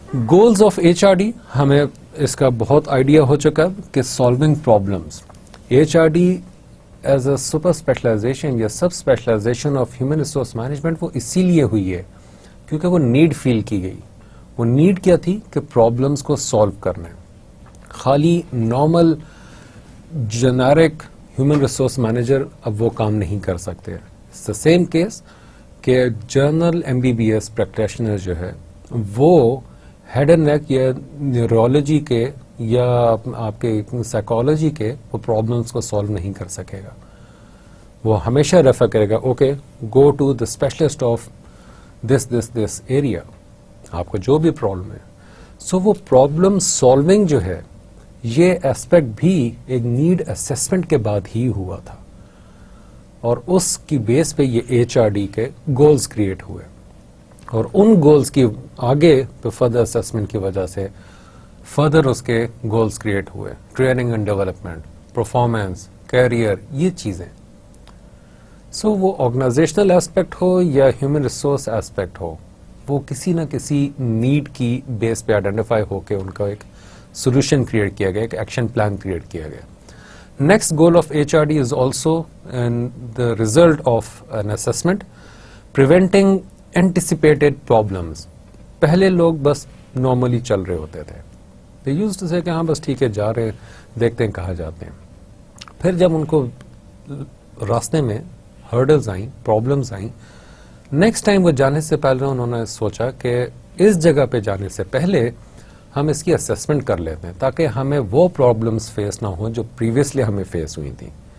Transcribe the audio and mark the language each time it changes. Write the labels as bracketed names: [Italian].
[English] goals of H R D [Urdu] ہمیں اس کا بہت آئیڈیا ہو چکا کہ solving problems. [English] H R D as a super specialization یا sub specialization of human resource management [Urdu] وہ اسی لیے ہوئی ہے کیونکہ وہ نیڈ فیل کی گئی. وہ نیڈ کیا تھی کہ پرابلمس کو سالو کرنا ہے. خالی normal generic human resource manager اب وہ کام نہیں کر سکتے. [English] it's the same case [Urdu] کہ جنرل MBBS پریکٹیشنر جو ہے وہ ہیڈ اینڈ نیک یا نیورولوجی کے یا آپ کے سائیکالوجی کے وہ پرابلمس کو سالو نہیں کر سکے گا. وہ ہمیشہ ریفر کرے گا [English] okay go to the specialist of this area, [Urdu] آپ کو جو بھی پرابلم ہے. سو وہ پرابلم سالونگ جو ہے یہ اسپیکٹ بھی ایک نیڈ اسیسمنٹ کے بعد ہی ہوا تھا, اور اس کی بیس پہ یہ HRD کے گولز کریٹ ہوئے, اور ان گولز کی آگے پہ فردر اسیسمنٹ کی وجہ سے فردر اس کے گولز کریٹ ہوئے, training and development, performance, career, یہ چیزیں. سو وہ آرگنائزیشنل ایسپیکٹ ہو یا ہیومن ریسورس ایسپیکٹ ہو, وہ کسی نہ کسی نیڈ کی بیس پہ آئیڈینٹیفائی ہو کے ان کا ایک سولوشن کریٹ کیا گیا, ایک ایکشن پلان کریٹ کیا گیا. [English] Next goal of HRD is also the result of an assessment preventing anticipated problems. [Urdu] پہلے لوگ بس نارملی چل رہے ہوتے تھے, [English] they used to say [Urdu] کہ ہاں بس ٹھیک ہے جا رہے دیکھتے ہیں کہاں جاتے ہیں. پھر جب ان کو راستے میں ہرڈلز آئیں, پرابلمز آئیں, نیکسٹ ٹائم وہ جانے سے پہلے انہوں نے سوچا کہ اس جگہ پہ جانے سے پہلے ہم اس کی اسیسمنٹ کر لیتے ہیں تاکہ ہمیں وہ پرابلمس فیس نہ ہوں جو پریویسلی ہمیں فیس ہوئی تھیں.